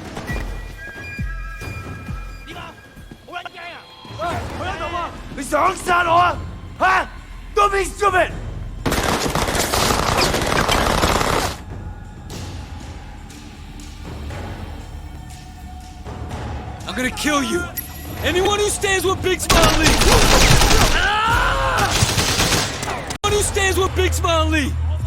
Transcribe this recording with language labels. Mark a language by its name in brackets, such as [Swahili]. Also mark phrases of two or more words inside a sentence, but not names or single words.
[Cantonese] 點啊？好撚驚啊！喂，佢喺度啊！你想殺我啊？嚇 ！ [English] Don't be stupid！ I'm gonna kill you. Anyone who stands with Big Smile Lee. Anyone who stands with Big Smile Lee.